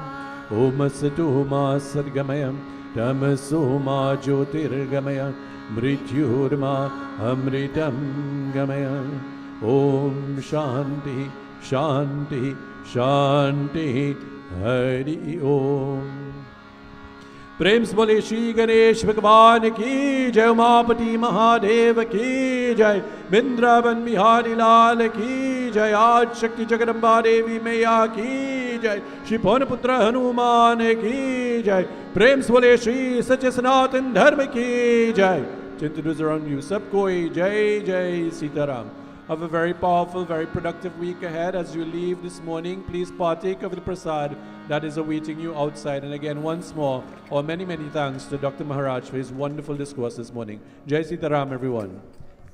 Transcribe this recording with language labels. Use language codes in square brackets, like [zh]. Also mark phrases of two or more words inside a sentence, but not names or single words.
[sa] ॐ सतो मा सर्गमय तमसो मा ज्योतिर्गमय मृत्युर्मा अमृतं गमय. ॐ शान्ति शान्ति शान्ति हरि ॐ. [hi] प्रेम से बोले श्री गणेश भगवान की जय, उमापति महादेव की जय, वृंदावन बिहारी लाल की जय, आज शक्ति जगदम्बा देवी मैया की जय, श्री पवन पुत्र हनुमान की जय। प्रेम से बोले श्री सच्चे सनातन धर्म की जय। [en] चिंतित around you, [hi] सब कोई जय जय सीताराम। [en] Have a very powerful, very productive week ahead. As you leave this morning, please partake of the prasad that is awaiting you outside. And again, once more, many, many thanks to Dr. Maharaj for his wonderful discourse this morning. [hi] जय सीताराम, [en] everyone.